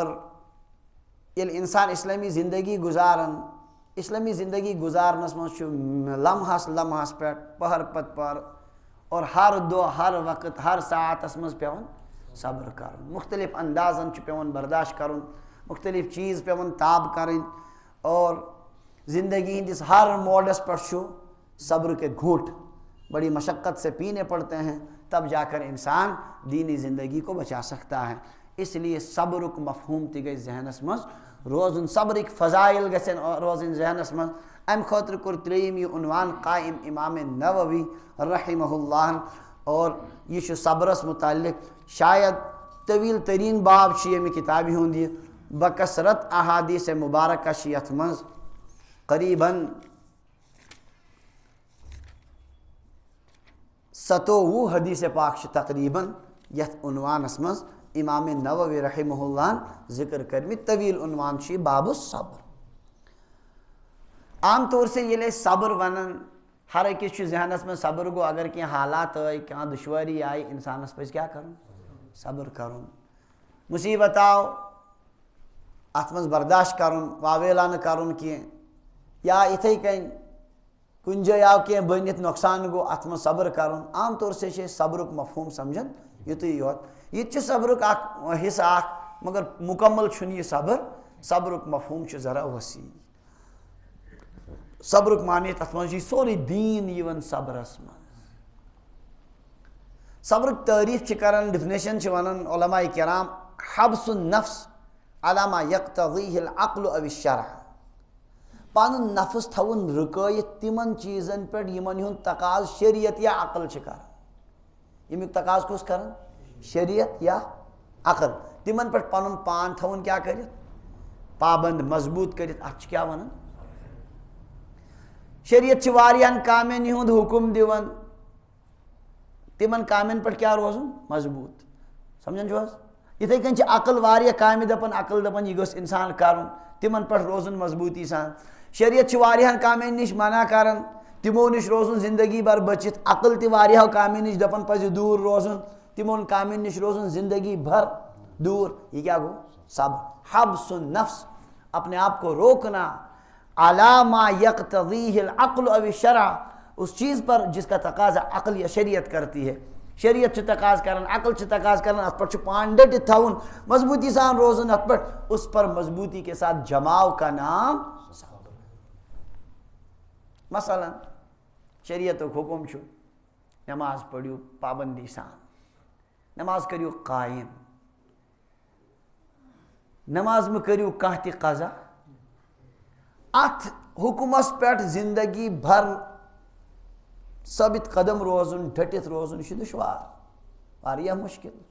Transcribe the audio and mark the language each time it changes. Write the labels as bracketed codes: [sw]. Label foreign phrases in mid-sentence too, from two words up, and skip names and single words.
[ks] ییٚلہِ اِنسان اِسلٲمی زندگی گُزاران اِسلٲمی زندگی گُزارنس منٛز چھُ لمحس لمحس پٮ۪ٹھ پہر پتہٕ پہر اور ہر دۄہ ہر وقت ہر ساعتس منٛز پیٚوان صبر کرُن. مختلف اندازن چھُ پیٚوان برداشت کرُن مختلف چیٖز پیٚوان تاب کرٕنۍ اور زندگی ہندس ہر موڈس پٮ۪ٹھ چھُ صبر [ur] کے گھونٹ بڑی مشقت سے پینے پڑتے ہیں تب جا کر انسان دینی زندگی کو بچا سکتا ہے. [ks] اس لیے صبرُک مفہوم تہِ گژھِ ذہنس منٛز روزُن صبرٕکۍ فضائل گژھن روزٕنۍ ذہنس منٛز. امہِ خٲطرٕ کوٚر ترٛیٚیِم یہِ عنوان قائم امام نووی [ar] رحمہ اللہ [ks] اور یہِ چھُ صبرس متعلق شاید طویل تریٖن باب چھُ ییٚمہِ کِتابہِ ہُنٛد یہِ. بکثرت احادیٖث مبارکہ چھِ یتھ منٛز قریٖباً 27 حدیٖث پاک چھِ تقریٖباً یتھ عنوانس منٛز امام نووی [ar] رحمہ اللہ [ks] ذکر کٔرمٕتۍ. طویل عنوان چھُ یہِ [ar] باب الصبر. [ur] عام طور سے [ks] ییٚلہِ أسۍ صبر ونان ہر أکِس چھُ ذہنس منٛز صبر گوٚو اگر کینٛہہ حالات آے کانٛہہ دُشوٲری آیہِ اِنسانس پزِ کیٛاہ کرُن صبر کرُن. مُصیبت آو اتھ منٛز برداشت کرُن واویلا نہٕ کرُن کینٛہہ یا یِتھٕے کٔنۍ کُنہِ جایہِ آو کینٛہہ بٔنِتھ نۄقصان گوٚو اتھ منٛز صبر کرُن. [ur] عام طور سے [ks] چھِ أسۍ صبرُک مفہوٗم سمجھان یُتُے یوت. یہِ تہِ چھُ صبرُک اکھ حصہٕ اکھ مگر مکمل چھُنہٕ یہِ صبر صبرُک مفہوم چھُ ذرا وسیع صبرُک معنی تَتھ منٛز چھُ یہِ سورُے دیٖن یِوان صبرس منٛز صبرُک تعریٖف چھِ کران ڈِفنیشن چھِ وَنان علماء کرام [ar] حبس النفس علی ما یقتضیہ العقل او الشرع [ks] پنُن نفس تھاوُن رُکٲیِتھ تِمن چیٖزن پٮ۪ٹھ یِمن ہُنٛد تقاض شریعت یا عقل چھِ کران ییٚمیُک تقاض کُس کران شریعت یا عقل تِمن پٮ۪ٹھ پنُن پان تھاوُن کیٛاہ کٔرِتھ پابند مضبوٗط کٔرِتھ اتھ چھِ کیٛاہ ونان شریعت چھِ واریاہن کامٮ۪ن ہُنٛد حُکم دِوان تِمن کامٮ۪ن پٮ۪ٹھ کیٛاہ روزُن مضبوٗط سمجھان چھُو حظ یِتھٕے کٔنۍ چھِ عقل واریاہ کامہِ دپان عقل دپان یہِ گوٚژھ انسان کرُن تِمن پٮ۪ٹھ روزُن مضبوٗطی سان شریعت چھِ واریاہن کامٮ۪ن نِش منع کران تِمو نِش روزُن زندگی بھر بٔچِتھ عقل تہِ واریاہو کامیو نِش دپان پزِ دوٗر روزُن تِمن کامٮ۪ن نِش روزُن زندگی بھر دور یہ کیا گو صبر [ar] حبس النفس [ur] اپنے آپ کو روکنا [ar] علی ما یقتضیہ العقل او الشرع [ur] اس چیز پر جس کا تقاضا عقل یا شریعت کرتی ہے [ks] شریعت چھِ تقاض کران عقل چھِ تقاض کران اتھ پٮ۪ٹھ چھُ پان ڈٔٹِتھ تھاوُن مضبوٗطی سان روزُن اتھ پٮ۪ٹھ [ur] اس پر مضبوطی کے ساتھ جماؤ کا نام صبر [ks] مثلاً شریعتُک حُکم چھُ نماز پٔرِو پابندی سان نماز کٔرِو قایِم نماز مہ کٔرِو کانٛہہ تہِ قضا اتھ حُکمس پٮ۪ٹھ زندگی بھر ثٲبِت قدم روزُن ڈٔٹِتھ روزُن یہِ چھُ دُشوار واریاہ مُشکِل